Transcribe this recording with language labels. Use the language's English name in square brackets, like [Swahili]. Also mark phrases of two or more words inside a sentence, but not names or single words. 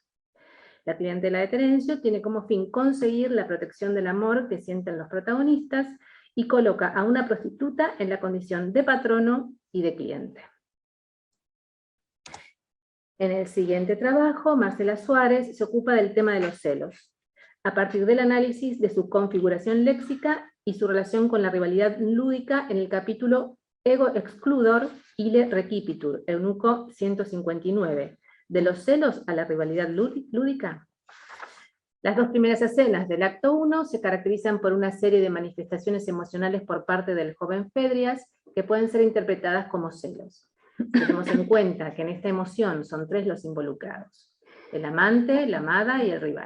[Spanish] La clientela de Terencio tiene como fin conseguir la protección del amor que sienten los protagonistas y coloca a una prostituta en la condición de patrono y de cliente. En el siguiente trabajo, Marcela Suárez se ocupa del tema de los celos, a partir del análisis de su configuración léxica y su relación con la rivalidad lúdica en el capítulo [Latin] Ego excludor ille recipitur, [Spanish] Eunuco 159, de los celos a la rivalidad lúdica. Las dos primeras escenas del acto 1 se caracterizan por una serie de manifestaciones emocionales por parte del joven Fedrias que pueden ser interpretadas como celos. Tenemos en cuenta que en esta emoción son tres los involucrados: el amante, la amada y el rival.